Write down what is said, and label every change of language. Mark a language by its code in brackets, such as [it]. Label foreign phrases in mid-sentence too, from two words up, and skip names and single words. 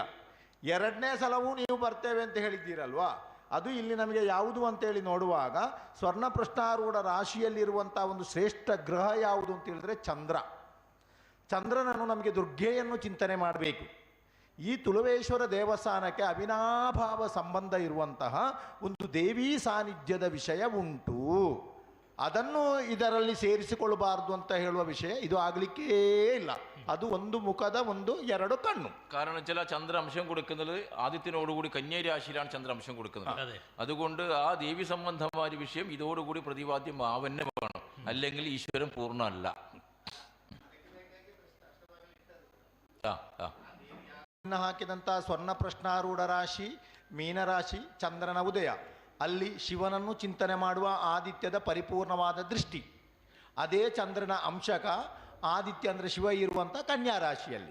[kn] 2ನೇ ಸಲವೂ ನೀವು ಬರ್ತೇವೆ ಅಂತ ಹೇಳಿದ್ದೀರಲ್ವಾ, ಅದು ಇಲ್ಲಿ ನಮಗೆ ಯಾವುದು ಅಂತೇಳಿ ನೋಡುವಾಗ ಸ್ವರ್ಣ ಪ್ರಶ್ನಾರೂಢ ರಾಶಿಯಲ್ಲಿರುವಂಥ ಒಂದು ಶ್ರೇಷ್ಠ ಗ್ರಹ ಯಾವುದು ಅಂತ ಹೇಳಿದ್ರೆ ಚಂದ್ರನನ್ನು ನಮಗೆ ದುರ್ಗೆಯನ್ನು ಚಿಂತನೆ ಮಾಡಬೇಕು. ಈ ತುಳುವೇಶ್ವರ ದೇವಸ್ಥಾನಕ್ಕೆ ಅವಿನಾಭಾವ ಸಂಬಂಧ ಇರುವಂತಹ ಒಂದು ದೇವೀ ಸಾನ್ನಿಧ್ಯದ ವಿಷಯ ಉಂಟು. ಅದನ್ನು ಇದರಲ್ಲಿ ಸೇರಿಸಿಕೊಳ್ಳಬಾರದು ಅಂತ ಹೇಳುವ ವಿಷಯ ಇದು ಆಗಲಿಕ್ಕೇ ಇಲ್ಲ. ಅದು ಒಂದು ಮುಖದ 2 കണ്ണും. [ml] കാരണം ചില ചന്ദ്രാംശം കൊടുക്കുന്നത് ആദിത്യനോടുകൂടി കന്യാ രാശിയിലാണ് ചന്ദ്രാംശം കൊടുക്കുന്നത്. അതുകൊണ്ട് ആ ദേവി സംബന്ധമായ വിഷയം ഇതോടുകൂടി പ്രതിപാദ്യം ആവന്നെ വേണം, അല്ലെങ്കിൽ ഈശ്വരൻ പൂർണ്ണമല്ല. [kn] ಹಾಕಿದಂಥ ಸ್ವರ್ಣ ಪ್ರಶ್ನಾರೂಢ ರಾಶಿ ಮೀನರಾಶಿ ಚಂದ್ರನ ಉದಯ, ಅಲ್ಲಿ ಶಿವನನ್ನು ಚಿಂತನೆ ಮಾಡುವ ಆದಿತ್ಯದ ಪರಿಪೂರ್ಣವಾದ ದೃಷ್ಟಿ. ಅದೇ ಚಂದ್ರನ ಅಂಶಕ ಆದಿತ್ಯ ಅಂದರೆ ಶಿವ ಇರುವಂಥ ಕನ್ಯಾ ರಾಶಿಯಲ್ಲಿ.